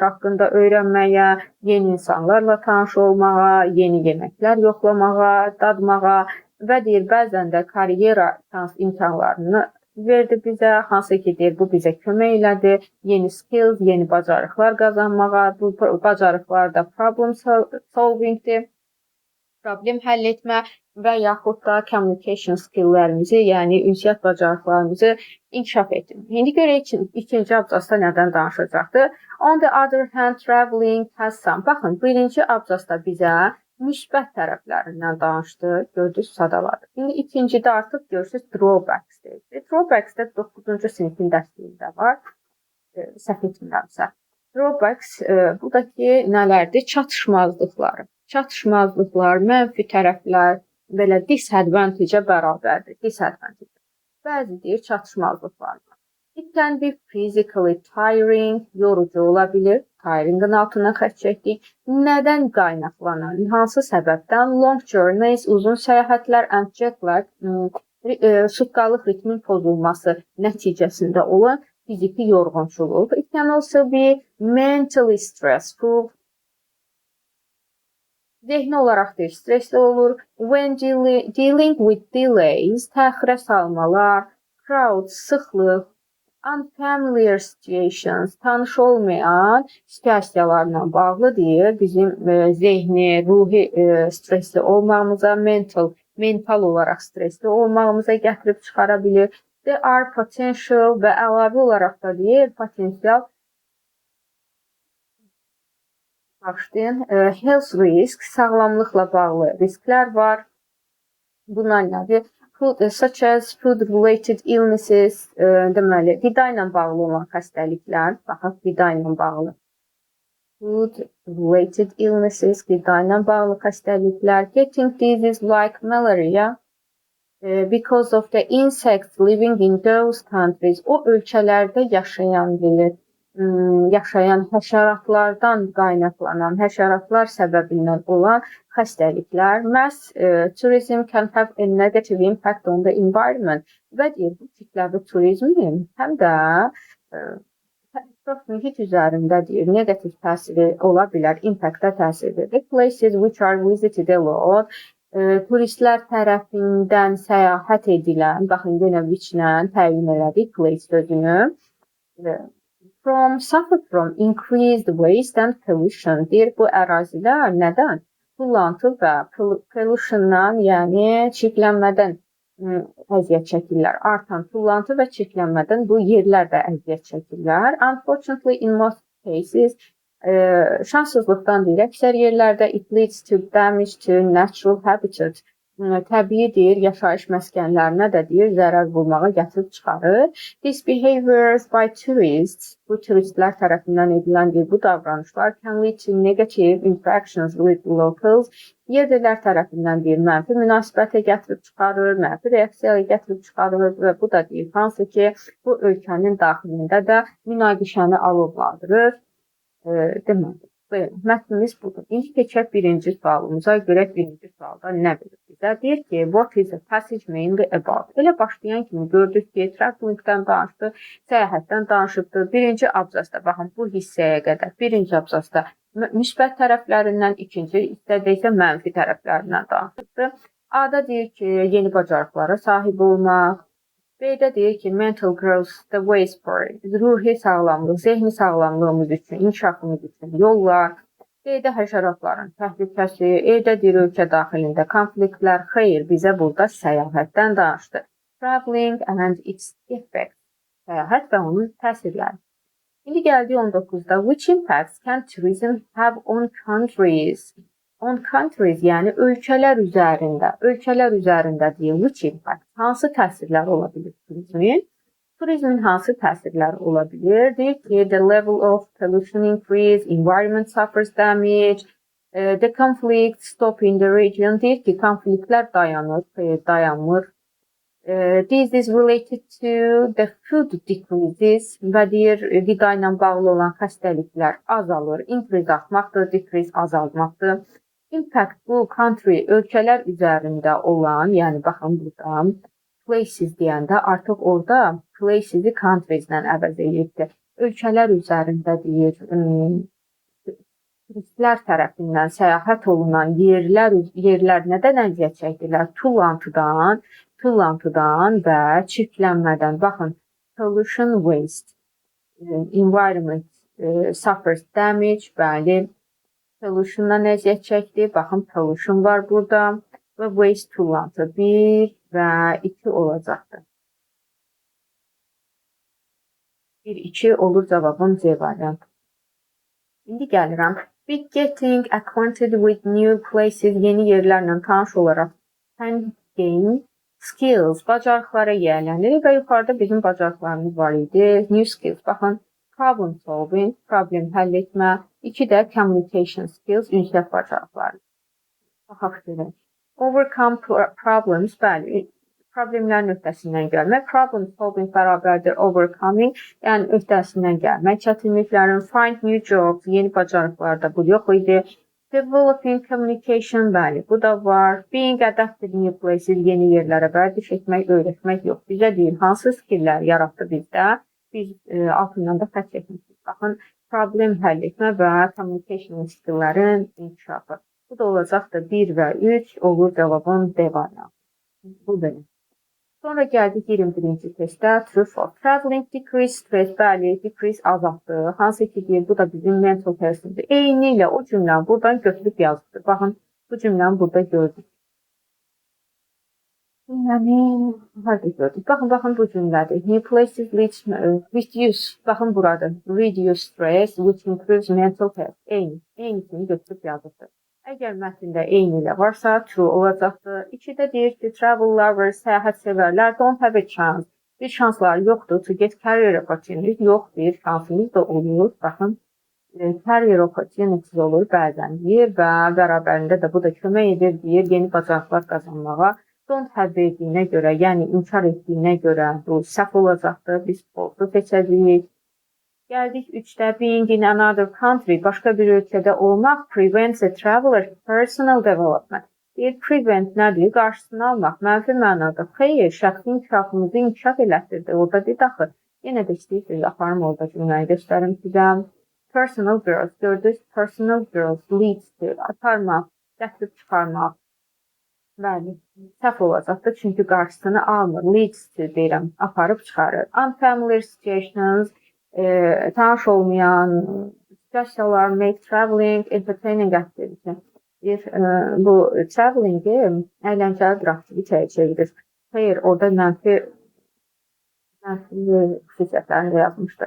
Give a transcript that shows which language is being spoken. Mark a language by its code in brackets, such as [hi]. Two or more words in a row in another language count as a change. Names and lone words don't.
[az] haqqında öyrənməyə, yeni insanlarla tanış olmağa, yeni yeməklər yoxlamağa, dadmağa və deyir, bəzən də karyera imkanlarını verdi bizə, hansı ki deyir, bu bizə kömək elədi, yeni skills, yeni bacarıqlar qazanmağa, bu bacarıqlar da [en] problem solvingdir, [az] problem həll etmə və yaxud da [en] communication skilllərimizi, [az] yəni ünsiyyət bacarıqlarımızı inkişaf etdirmək. İndi görək ikinci abzasda nədən danışacaqdır. [en] On the other hand, traveling has some. [az] Baxın, birinci abzasda bizə müsbət tərəflərindən danışdı, gördünüz, sadaladı. İndi ikincidə artıq görürsünüz drawbacks deyil. Drawbacks də 9-cu sinifin dərsliyində var, səhv etmirəmsə. Drawbacks, bu da ki, nələrdir? Çatışmazlıqlar, mənfi tərəflər, belə disadvantage-ə bərabərdir. Bəzi deyir, çatışmazlıqlar var. [en] It can be physically tiring, [az] yorucu ola bilir. Tiring'in altına xətt çəkdik. Nədən qaynaqlanan, hansı səbəbdən? [en] Long journeys, [az] uzun səyahətlər, [en] and jet lag, [az] sutkalıq ritmin pozulması nəticəsində olan fiziki yorğunçuluq. [en] It can also be mentally stressful, [az] Zehni olaraq deyir, stresli olur. [en] When dealing with delays, [az] təxirə salmalar, crowds, sıxlıq, [en] unfamiliar situations, [az] tanış olmayan situasiyalarla bağlı deyir. Bizim zehni, ruhi stresli olmağımıza, mental olaraq stresli olmağımıza gətirib çıxara bilir. [en] There are potential [az] və əlavə olaraq da deyir, potensial başlayın. [en] Health risk, [az] sağlamlıqla bağlı risklər var. Bunlar nədir? [en] Such as food-related illnesses, [az] deməli, qida ilə bağlı olan xəstəliklər, baxaq, qida ilə bağlı. [en] Food-related illnesses, [az] qida ilə bağlı xəstəliklər. [en] Getting diseases like malaria, because of the insects living in those countries, [az] o ölkələrdə yaşayan həşəratlardan qaynaqlanan, həşəratlar səbəbindən olan xəstəliklər. [en] Mass tourism can have a negative impact on the environment. [az] Və deyir, bu kütləvi turizmin həm də ətraf mühit üzərində deyir, negativ təsiri ola bilər, impactda təsir edir. [en] Places which are visited a lot, [az] turistlər tərəfindən səyahət edilən, baxın, yenə which-lə təyin elədik place sözünü. [en] Suffer from increased waste and pollution. [az] Deyir, bu ərazilər nədən? Tullantı və pollutiondan, yəni çirklənmədən əziyyət çəkirlər. Artan tullantı və çirklənmədən bu yerlər də əziyyət çəkirlər. [en] Unfortunately, in most cases, [az] şanssızlıqdan deyir, əksər yerlərdə [en] it leads to damage to natural habitat. [az] Təbii deyir, yaşayış məskənlərinə də deyir, zərər vurmağa gətirib çıxarır. [en] These behaviors by tourists, [az] bu turistlər tərəfindən edilən deyir, bu davranışlar [en] can lead to negative interactions with locals. [az] Yerlilər tərəfindən deyir, mənfi münasibətə gətirib çıxarır, mənfi reaksiyaya gətirib çıxarır və bu da deyir, hansı ki, bu ölkənin daxilində də münaqişəni alovlandırır. Deməli. Mətnimiz budur. İndi keçək birinci sualımıza. Görək birinci sualda nə bilir bizə? Deyir ki, [en] what is the passage mainly about? [az] Elə başlayan kimi gördük ki, travelingdən danışdı, səyahətdən danışıbdı. Birinci abzasda, baxın, bu hissəyə qədər. Birinci abzasda müsbət tərəflərindən, ikinci hissədə isə mənfi tərəflərindən danışıbdı. A-da deyir ki, yeni bacarıqlara sahib olmaq. B-də deyir ki, [en] mental growth, the ways for it. [az] Ruhi sağlamlıq, zehni sağlamlığımız üçün, inkişafımız üçün yollar. D-də həşəratların təhlükəsi. E-də deyir, ölkə daxilində konfliktlər. Xeyr, bizə burada səyahətdən danışdı. [en] Traveling and its effects. [az] Səyahət və onun təsirləri. İndi gəldi 19-da. [en] Which impacts can tourism have on countries? On countries, [az] yəni ölkələr üzərində deyir, [en] which impact, [az] hansı təsirlər ola bilir turizmin? Turizmin hansı təsirləri ola bilir? Deyir ki, [en] the level of pollution increase, environment suffers damage, the conflict stop in the region. [az] Deyir ki, konfliktlər dayanmır. [en] This is related to the food decreases [az] və deyir, qida ilə bağlı olan xəstəliklər azalır. Increase artmaqdır, decrease azalmaqdır. Impact bu country, ölkələr üzərində olan, yəni baxın burada, places deyəndə artıq orada places-i countries-lə əvəz edildi. Ölkələr üzərində deyir, turistlər tərəfindən səyahət olunan yerlər nədən əziyyət çəkdilər? Tullantıdan və çirklənmədən. Baxın, [en] pollution, waste, environment suffers damage, [az] bəli, pollutiondan əziyyət çəkdi. Baxın, pollution var burada və waste tullantı 1 və 2 olacaqdır. 1-2 olur cavabım C variantı. İndi gəlirəm. [en] Be getting acquainted with new places, [az] yeni yerlərlə tanış olaraq [en] can gain skills, [az] bacarıqlara yiyələnir və yuxarıda bizim bacarıqlarımız var idi. [en] New skills, [az] baxın, [en] problem solving, [az] problem həll etmə. 2 də [en] communication skills, [az] ünsiyyət bacarıqları. Baxaq görək. [en] Overcome problems, [az] bəli, problemlərin öhdəsindən gəlmək. [en] Problem solving [az] bərabərdir overcoming, yəni öhdəsindən gəlmək. Çətinliklərin, [en] find new jobs, [az] yeni bacarıqlarda bu yox idi. [en] Developing communication, [az] bəli, bu da var. [en] Being adapted new places, [az] yeni yerlərə vərdiş etmək, öyrətmək yox. Bizə deyil, hansı skilllər yaratdı bizdə? Biz altından da xətt çəkmişik. Baxın, problem həll etmə və [en] communication skilllərin [az] inkişafı. Bu da olacaqdır 1 və 3 olur cavabın D variantı. Bu belə. Sonra gəldik 21-ci testdə. [en] True false. Traveling decrease stress, [az] bəli, decrease azaltdı. Hansı ki deyir, bu da bizim [en] mental health-dir. [az] Eyni ilə o cümləni buradan götürüb yazdık. Baxın, bu cümləni burada gördük. Yəni, harada gördük? Baxın bu cümlədir. [en] New places reduce, [az] baxın burada. [en] Reduce stress, which improves mental health. [az] Eynisini götürüb yazdık. Əgər mətndə eyni ilə varsa, true olacaqdır. 2-də deyir ki, [en] travel lovers, [az] səyahət sevərlər, [en] don't have a chance. [az] Bir şansları yoxdur [en] to get career opportunities. [az] Yox, bir şansınız da olur. Baxın, [en] career opportunities [az] olur bəzən deyir və bərabərində də bu da kömək edir deyir yeni bacarıqlar qazanmağa. [en] Don't have [az] verdiyinə görə, yəni inkar etdiyinə görə bu səhv olacaqdır. Biz false seçəcəyik. Gəldik 3-də [en] being in another country, [az] başqa bir ölkədə olmaq [en] prevents a traveler's personal development. [az] Deyir, prevent nədir? Qarşısını almaq, mənfi mənada. Xeyr, şəxsi inkişafımızı inkişaf elətdirdi. Orada deyir, axı, yenə də istəyirsiniz, aparım orada cümləni göstərim sizə. [en] Personal growth, gördünüz, personal growth leads to, [az] aparmaq, gətirib çıxarmaq. Bəli, səhv olacaqdır, çünki qarşısını almır. [en] Leads to [az] deyirəm, aparıb çıxarır. [en] Unfamiliar situations, [az] tanış olmayan situasiyalar [en] make traveling entertaining activity. [az] Bu travelingi əyləncəli bir aktivitəyə çevirir. Xeyr, orada mənfi xüsusiyyətlərini də yazmışdır.